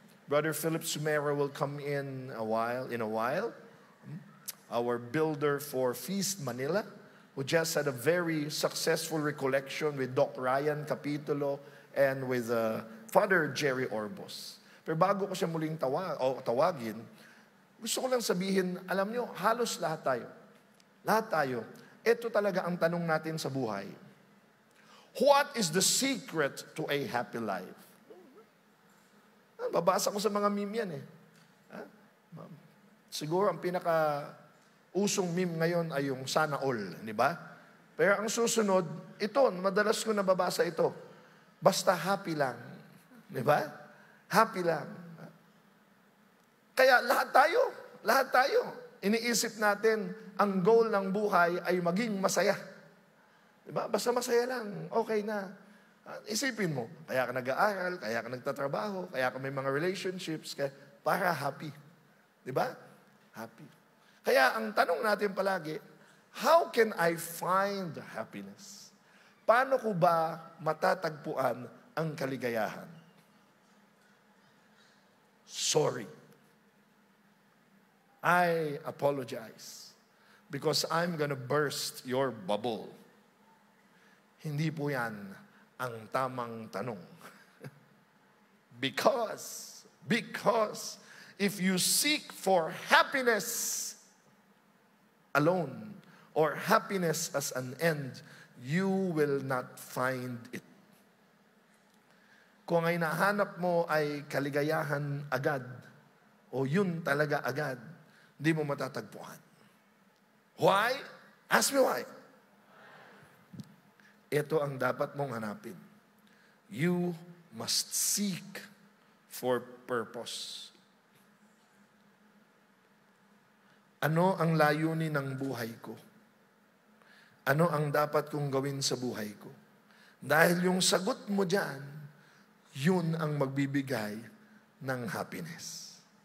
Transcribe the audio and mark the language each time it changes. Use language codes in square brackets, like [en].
[en] Brother Philip Sumera will come in a while. Our builder for Feast Manila who just had a very successful recollection with Doc Ryan Capitulo and with Father Jerry Orbos. [tl] Pero bago ko siya muling tawagin, gusto ko lang sabihin, alam nyo, halos lahat tayo, ito talaga ang tanong natin sa buhay. [en] What is the secret to a happy life? [tl] Babasa ko sa mga meme yan eh. Siguro ang pinaka-usong meme ngayon ay yung sana all, di ba? Pero ang susunod, ito, madalas ko nababasa ito. Basta happy lang. Di ba? Happy lang. Kaya lahat tayo, iniisip natin, ang goal ng buhay ay maging masaya. Di ba? Basta masaya lang, okay na. Isipin mo, kaya ka nag-aaral, kaya ka nagtatrabaho, kaya ka may mga relationships, para happy. Di ba? Happy. Kaya ang tanong natin palagi, [en] how can I find happiness? [tl] Paano ko ba matatagpuan ang kaligayahan? Sorry. [en] I apologize because I'm gonna burst your bubble. [tl] Hindi po yan ang tamang tanong. [en] Because if you seek for happiness alone or happiness as an end, you will not find it. [tl] Kung ay nahanap mo ay kaligayahan agad, o yun talaga agad, hindi mo matatagpuan. [en] Why? Ask me why. [tl] Ito ang dapat mong hanapin. [en] You must seek for purpose. [tl] Ano ang layunin ng buhay ko? Ano ang dapat kong gawin sa buhay ko? Dahil yung sagot mo dyan, yun ang magbibigay ng happiness.